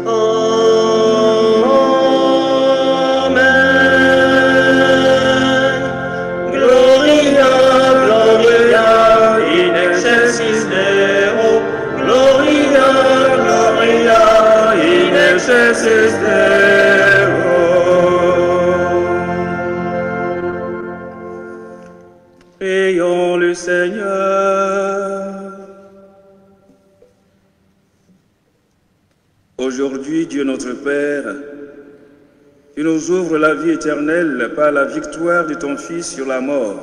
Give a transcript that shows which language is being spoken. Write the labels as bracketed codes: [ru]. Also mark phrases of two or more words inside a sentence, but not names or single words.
[la] Amen. Gloria, gloria, in excelsis Deo. Gloria, gloria, in excelsis Deo. [fr] Prions le Seigneur. Aujourd'hui, Dieu notre Père, tu nous ouvres la vie éternelle par la victoire de ton Fils sur la mort.